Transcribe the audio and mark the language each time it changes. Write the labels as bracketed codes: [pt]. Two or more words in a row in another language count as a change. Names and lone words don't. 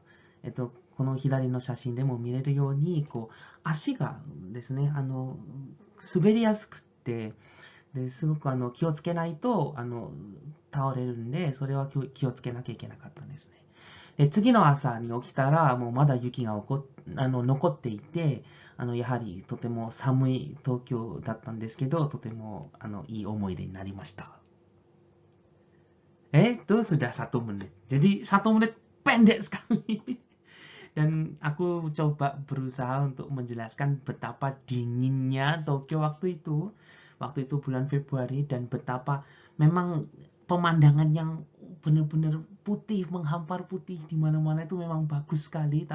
[ja] この左の写真でも見れるように、こう足がですね、滑りやすくって、ですごく気をつけないと倒れるんで、それは気をつけなきゃいけなかったんですね。で、次の朝に起きたら、もうまだ雪が残っていて、やはりとても寒い東京だったんですけど、とてもいい思い出になりました。 [id] Itu sudah 1 menit. Jadi 1 menit pendek sekali. Dan aku coba berusaha untuk menjelaskan betapa dinginnya Tokyo waktu itu. Waktu itu bulan Februari dan betapa memang pemandangan yang benar-benar putih, menghampar putih di mana-mana itu memang bagus sekali.